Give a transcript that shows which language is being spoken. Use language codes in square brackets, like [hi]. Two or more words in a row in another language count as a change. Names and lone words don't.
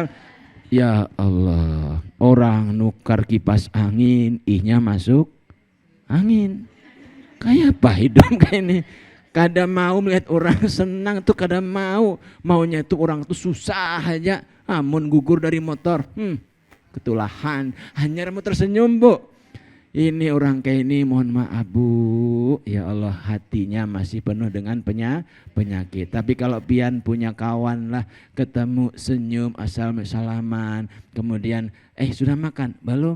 [bjn] Ya Allah, orang nukar kipas angin, ihnya masuk angin. Kayak apa hidup kayak ini? Kada mau melihat orang senang tuh, kada mau. Maunya tuh orang tuh susah aja. Amun gugur dari motor, ketulahan. [id] Hanya mau tersenyum, Bu. Ini orang kayak ini mohon maaf Bu, ya Allah hatinya masih penuh dengan penyakit. Tapi kalau pian punya kawan lah, ketemu senyum asal salaman, kemudian sudah makan belum?